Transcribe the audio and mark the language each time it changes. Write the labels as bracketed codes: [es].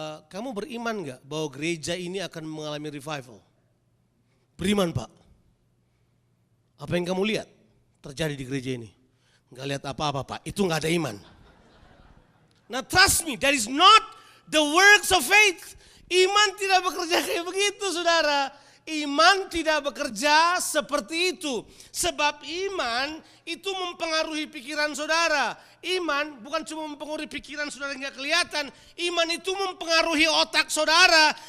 [id] Kamu beriman gak bahwa gereja ini akan mengalami revival? Beriman Pak. Apa yang kamu lihat terjadi di gereja ini? Gak lihat apa-apa Pak, itu gak ada iman. [en] Nah trust me, that is not the works of faith. [id] Iman tidak bekerja kayak begitu saudara. Iman tidak bekerja seperti itu. Sebab iman itu mempengaruhi pikiran saudara. Iman bukan cuma mempengaruhi pikiran saudara yang gak kelihatan. Iman itu mempengaruhi otak saudara.